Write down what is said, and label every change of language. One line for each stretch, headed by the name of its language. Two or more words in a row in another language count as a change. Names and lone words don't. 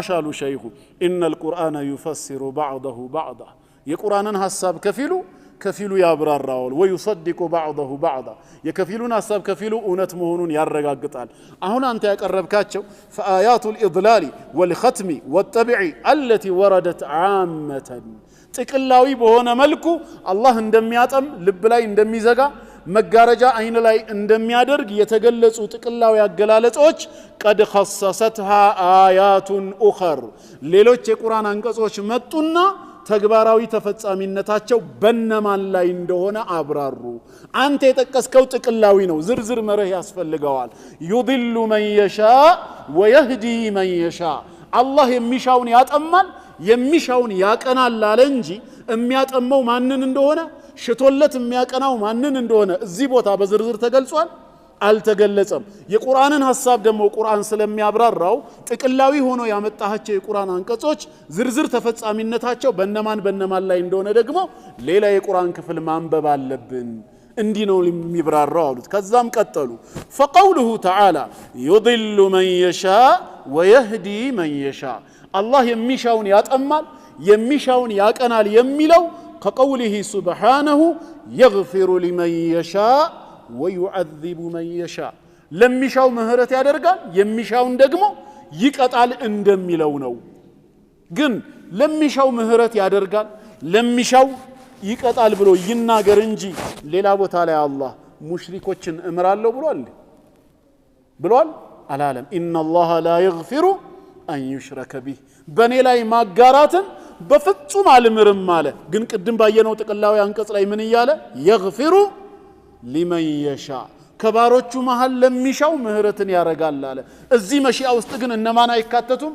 Amharic: አሉ ሸይኹ
Arabic: ان القرآن يفسر بعضه بعضا
Amharic: የቁርአንን ሐሳብ ከፊሉ ያብራራዋል።
Arabic: ويصدق بعضه بعضا
Amharic: የከፊሉን ሐሳብ ከፊሉ እውነት መሆኑን ያረጋግጣል። አሁን አንተ ያቀረብካቸው
Arabic: فآيات الإضلال والختم والتبع التي وردت عامة
Amharic: ጥቅላዊ በሆነ መልኩ አላህ እንደሚያጠም ልብ ላይ እንደሚዘጋ መጋረጃ አይን ላይ እንደሚያደርግ የተገለጹ ጥቅላዊ አገላለጾች
Arabic: قد خصصتها آيات أخر
Amharic: ሌሎች የቁርአን አንቀጾች መጡና ተግባራዊ ተፈጻሚነታቸው በነማን ላይ እንደሆነ አብራሩ። አንተ የጠቀስከው ጥቅላዊ ነው፣ ዝርዝር መርህ ያስፈልገዋል።
Arabic: يضل من يشاء ويهدي من يشاء
Amharic: አላህ የሚሻውን ያጠማል የሚሻውን ያቀናል አለ እንጂ የሚያጠመው ማንን እንደሆነ ሽቶለት የሚያቀናው ማንን እንደሆነ እዚህ ቦታ በዝርዝር ተገልጿል አልተገለጸም። የቁርአንን ሐሳብ ደግሞ ቁርአን ስለሚያብራራው ጥቅላዊ ሆኖ ያመጣቸው የቁርአን አንቀጾች ዝርዝር ተፈጻሚነታቸው በእነማን ላይ እንደሆነ ደግሞ ሌላ የቁርአን ክፍል ማንበብ አለብን። እንዲህ ነው የሚብራራው አሉት። ከዛም ቀጠሉ
Arabic: فقوله تعالى يضل من يشاء ويهدي من
Amharic: يشاء አላህ የሚሻውን ያጠማል የሚሻውን ያቀናል የሚለው
Arabic: كقوله سبحانه يغفر لمن يشاء ويعذب من يشاء
Amharic: ለሚሻው ምህረት ያደርጋል የሚሻውን ደግሞ ይቀጣል እንደሚለው ነው። ግን ለሚሻው ምህረት ያደርጋል ለሚሻው ይቀጣል ብሎ ይናገር እንጂ ሌላ ቦታ ላይ አላህ ሙሽሪኮችን እምራለሁ ብሏል አላለም።
Arabic: إن الله لا يغفر أن يشرك به
Amharic: በኔ ላይ ማጋራትን በፍጹም አልምርም አለ። ግን ቅድም ባየነው ጥቅላዊ አንቀጽ ላይ ምን እያለ
Arabic: يغفر لمن يشاء
Amharic: ከባሮቹ መሃል ለሚሻው ምህረትን ያረጋል አለ። እዚህ መሺአ ውስጥ ግን እነማን አይካተቱም?